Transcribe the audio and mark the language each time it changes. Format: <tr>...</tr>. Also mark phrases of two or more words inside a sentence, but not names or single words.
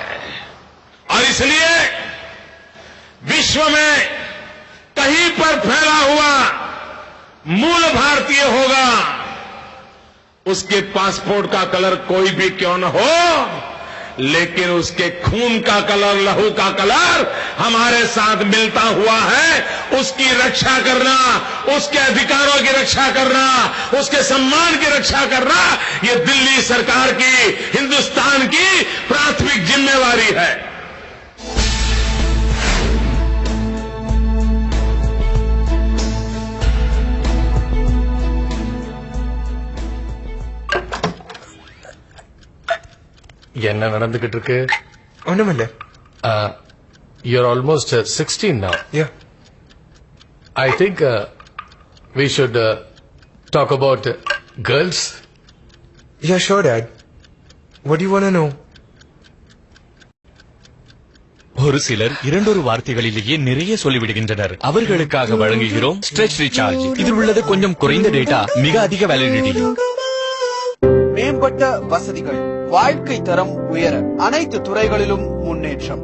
<hi>और इसलिए विश्व में कहीं पर फैला हुआ मूल भारतीय होगा, उसके पासपोर्ट का कलर कोई भी क्यों न हो, लेकिन उसके खून का कलर, लहू का कलर हमारे साथ मिलता हुआ है। उसकी रक्षा करना, उसके अधिकारों की रक्षा करना, उसके सम्मान की रक्षा करना, ये दिल्ली सरकार की, हिंदुस्तान की प्राथमिक जिम्मेवारी है।</hi> <ta>என்ன நடந்துகிட்டு இருக்கு? ஒண்ணுமில்ல.</ta> <en>You're almost 16 now. Yeah. I think we should talk about girls. Yeah, sure, Dad. What do you want to know?</en> <ta>ஒரு சிலர் இரண்டொரு வார்த்தைகளிலேயே நிறைய சொல்லிவிடுகின்றனர். அவர்களுக்காக வழங்குகிறோம் ஸ்ட்ரெச் ரீசார்ஜ். இதில் உள்ளது கொஞ்சம் குறைந்த டேட்டா, மிக அதிக வேலிடிட்டி. மேம்பட்ட வசதிகள், வாழ்க்கை தரம் உயர, அனைத்து துறைகளிலும் முன்னேற்றம்.</ta>